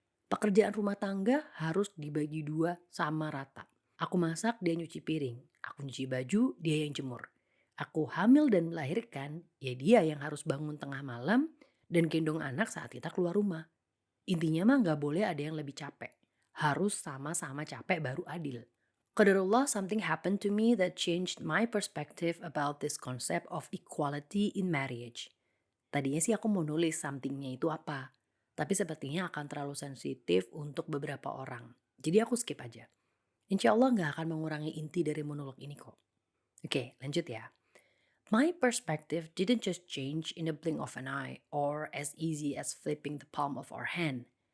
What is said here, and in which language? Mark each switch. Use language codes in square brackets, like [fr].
[id] Pekerjaan rumah tangga harus dibagi dua sama rata. Aku masak, dia nyuci piring. Aku nyuci baju, dia yang jemur. Aku hamil dan melahirkan, ya dia yang harus bangun tengah malam dan gendong anak saat kita keluar rumah. Intinya mah nggak boleh ada yang lebih capek. Harus sama-sama capek baru adil. [en] Qadarullah, something happened to me that changed my perspective about this concept of equality in marriage. [id] Tadinya sih aku mau nulis somethingnya itu apa, tapi sepertinya akan terlalu sensitif untuk beberapa orang. Jadi aku skip aja. Insya Allah nggak akan mengurangi inti dari monolog ini kok. Oke, lanjut ya. [en] My perspective didn't just change in a blink of an eye or as easy as flipping the palm of our hand.